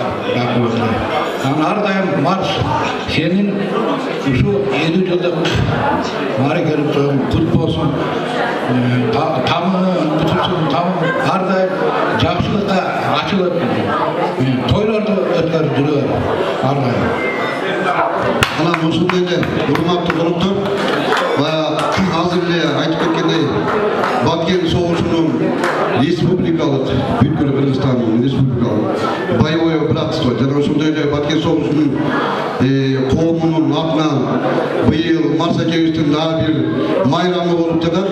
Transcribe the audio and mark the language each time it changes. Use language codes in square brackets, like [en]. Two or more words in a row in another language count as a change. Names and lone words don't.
[ky] Анан ар дайым Марс сенин ушу 50 жылдык марекелик тоюң кут болсун. Тамы бүтүнсүн, ар дайым жакшылыкка ачылып тойлорду өткөрүп жүрө. арнайы. Ана осындай эле урматтуу коноктор, азыр эле айтып кеткендей, Баткен согушунун республикалык бүткүл Кыргызстандын республикалык [ru] боевое братство [ky] жана ошондой эле Баткен согушунун коомунун атынан быйыл Марс акебиздин дагы бир майрамы болуп жатат.